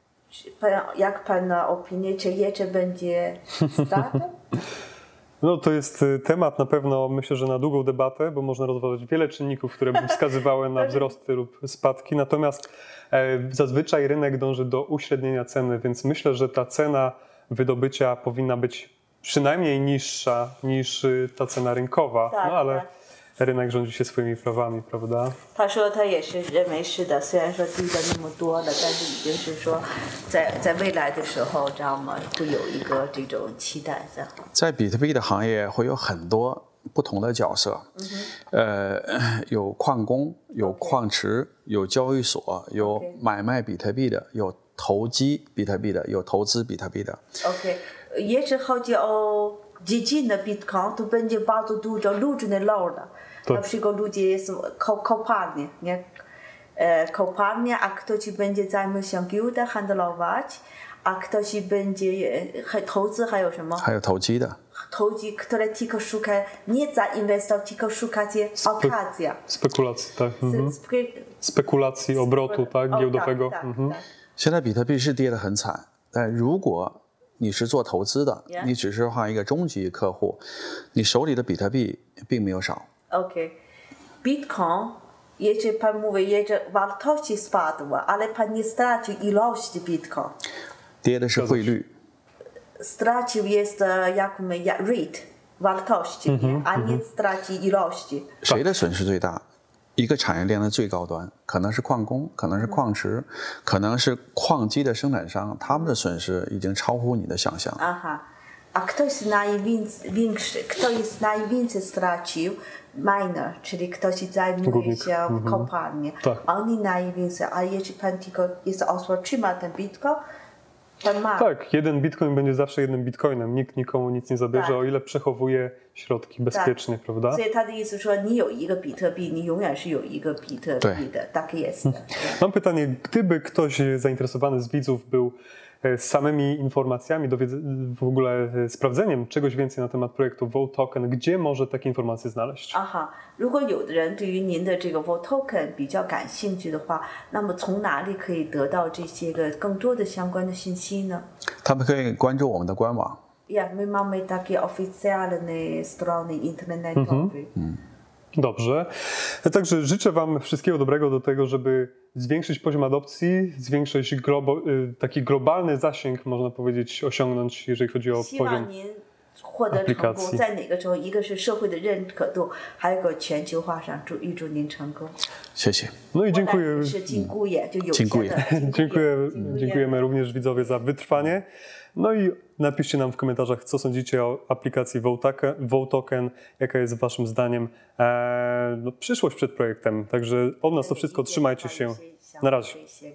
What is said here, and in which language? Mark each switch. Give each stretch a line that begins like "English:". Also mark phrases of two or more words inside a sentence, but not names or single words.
Polish: Jak pana opinia, czy jeszcze będzie strat? No to jest temat na pewno, myślę, że na długą debatę, bo można rozważać wiele czynników, które by wskazywały na wzrosty lub spadki. Natomiast zazwyczaj rynek dąży do uśrednienia ceny, więc myślę, że ta cena wydobycia powinna być przynajmniej niższa niż ta cena rynkowa. Tak, no ale tak. rynek rządzi się swoimi prawami, prawda?
Chinese: 他说他也是认为是的，虽然说低的那么多了，但是已经是说在未来的时候，知道吗？会有一个这种期待的。在比特币的行业会有很多不同的角色，有矿工，有矿池，有交易所，有买卖比特币的，有投机比特币的，有投资比特币的。
Polish: OK， jeśli chodzi o dziedzinę Bitcoin, to będzie bardzo dużo różnych lorda. Na przykład ludzie jest kopalnie, nie? Kopalnia, a ktoś będzie zajmował się giełdą handlować, a ktoś będzie
Chinese: 投资还有什么？还有投机的。投机,
Polish: które tylko szuka, nie zainwestować, tylko szukacie okazji. Spekulacji, tak. Spekulacji, obrotu, tak, giełdowego.
Chinese: 现在比特币是跌得很惨，但如果你是做投资的，你只是一个终极客户，你手里的比特币并没有少。
Polish: OK, Bitcoin, jeśli pan mówi, że wartości spadła, ale pan nie stracił ilości Bitcoin.
Chinese: 跌的是汇率。
Polish: Stracił jest rate, wartości, a nie straci ilości.
Chinese: 谁的损失最大？一个产业链的最高端，可能是矿工，可能是矿池，可能是矿机的生产商，他们的损失已经超乎你的想象。
Polish: A kto jest największy, kto jest najwięcej stracił? Miner, czyli ktoś zajmuje się w kopalni. Oni najwięcej, a jeśli pan tylko jest osoba, trzyma ten Bitcoin, pan ma. Tak, jeden Bitcoin będzie zawsze jednym Bitcoinem. Nikt nikomu nic nie zabierze, o ile przechowuje środki bezpiecznie, prawda?
Chinese: 所以他的意思说，你有一个比特币，你永远是有一个比特币的，
Polish: tak jest. Mam pytanie, gdyby ktoś zainteresowany z widzów był samymi informacjami, w ogóle sprawdzeniem czegoś więcej na temat projektu Vault Token, gdzie może takie informacje znaleźć?
Chinese: 如果有的人对于您的这个 Vault Token 比较感兴趣的话，那么从哪里可以得到这些个更多的相关的信息呢？他们可以关注我们的官网。
Polish: My mamy takie oficjalne strony internetowe. Dobrze. Także życzę wam wszystkiego dobrego do tego, żeby zwiększyć poziom adopcji, zwiększyć taki globalny zasięg, można powiedzieć, osiągnąć, jeżeli chodzi o poziom aplikacji.
Chinese: 在哪个时候，一个是社会的认可度，还有个全球化上，预祝您成功。谢谢。
Polish: No i dziękuję. Dziękujemy również widzowie za wytrwanie. No i napiszcie nam w komentarzach, co sądzicie o aplikacji Vault Token, jaka jest waszym zdaniem przyszłość przed projektem. Także od nas to wszystko, trzymajcie się.